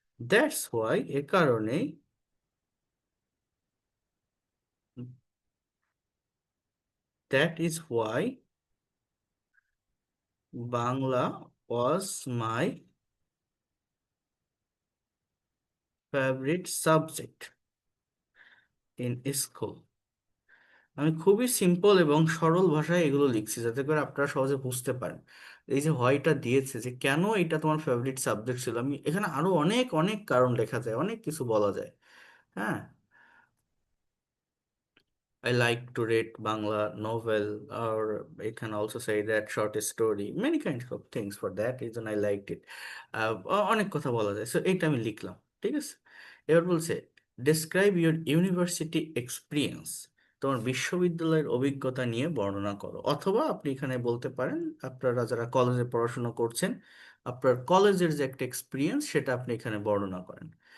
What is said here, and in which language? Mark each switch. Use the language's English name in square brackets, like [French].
[English] That's why, [Bangla] এ কারণে, [English] that is why Bangla was my favorite subject in school. [Bangla] আমি খুবই simple এবং সরল ভাষায় এগুলো লিখছি যাতে করে আপনারা সহজে বুঝতে পারেন। এই যে হয়টা দিয়েছে যে কেন এটা তোমার ফেভারিট সাবজেক্ট ছিল, আমি এখানে আরো অনেক অনেক কারণ লেখা যায়, অনেক কিছু বলা যায়। [English] হ্যাঁ, I like to read Bangla novel, or I can also say that short story, many kinds of things. For that reason, I liked it. [Bangla] অনেক কথা বলা যায়, সো এইটা আমি লিখলাম, ঠিক আছে। এবার বলছে [English] describe your university experience, [Bangla] তোমার বিশ্ববিদ্যালয়ের অভিজ্ঞতা নিয়ে বর্ণনা করো। অথবা আপনি এখানে বলতে পারেন আপনারা যারা কলেজে পড়াশোনা করছেন, আপনার কলেজের যে একটা এক্সপিরিয়েন্স সেটা আপনি এখানে বর্ণনা করেন।